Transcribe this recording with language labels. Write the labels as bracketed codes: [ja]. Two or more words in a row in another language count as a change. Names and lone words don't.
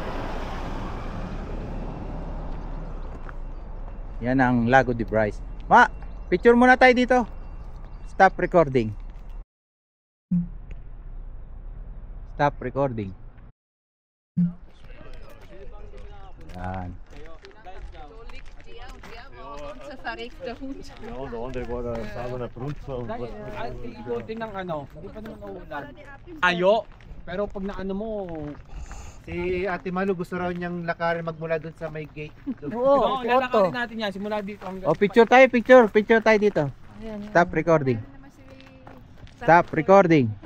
[tl] Yan ang Lago de Bray. Picture muna tayo dito. [en] Stop recording. Stop recording. [tl] Yan. [nl] Ja, de andere waren samen naar Bruntsel. [tl] Ikutin ng hindi pa naman nauulan. Ayo, pero pag naano mo, Si Ate Malu gusto raw niyang lakarin magmula dun sa may gate. oo, lalakarin natin yan simula dito hanggang Picture tayo, picture tayo dito. [en] Stop recording. Stop recording.